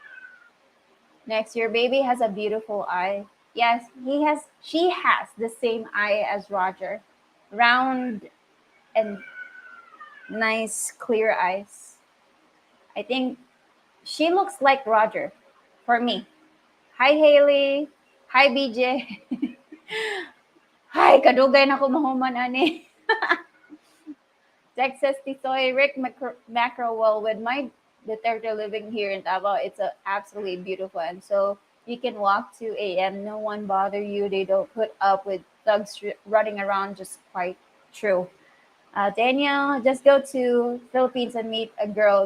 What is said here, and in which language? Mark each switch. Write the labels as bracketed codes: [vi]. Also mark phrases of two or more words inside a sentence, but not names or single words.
[en] Next, your baby has a beautiful eye. Yes, she has the same eye as Roger. Round and nice clear eyes. I think she looks like Roger for me. Hi Haley. Hi BJ. Hi, [ceb] kadugay na ko mahuman ani. [en] Texas Tisoy, Rick Macrowell with my detector living here in Davao. It's a absolutely beautiful, and so you can walk to AM. No one bother you. They don't put up with thugs running around. Just quite true. Daniel, just go to Philippines and meet a girl.